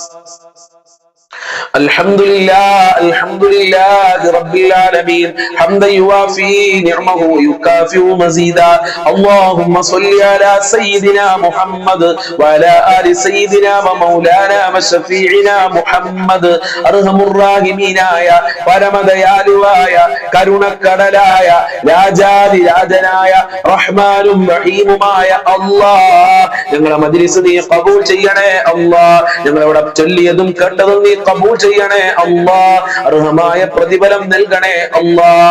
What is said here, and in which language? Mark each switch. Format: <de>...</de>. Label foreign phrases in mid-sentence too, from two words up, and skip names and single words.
<ar>الحمد لله رب العالمين حمدا يوافي نعمه ويكافئ مزيدا. اللهم صل على سيدنا محمد وعلى آل سيدنا ومولانا وشفيعنا محمد. أرحم الراحمين آية</ar> <ml>പരമദയാലുവായ കരുണക്കടലായ രാജാതി രാജനായ റഹ്മാനും റഹീമുമായ അല്ലാഹ്, ഞങ്ങളെ മജ്ലിസ് നീ ഖബൂൽ ചെയ്യണേ അല്ലാഹ്. ഞങ്ങളിവിടെ ചൊല്ലിയതും കേട്ടതും നീ ഖബൂൽ ചെയ്യണേ അല്ലാഹ്. അർഹമായ പ്രതിഫലം നൽകണേ അല്ലാഹ്.</ml>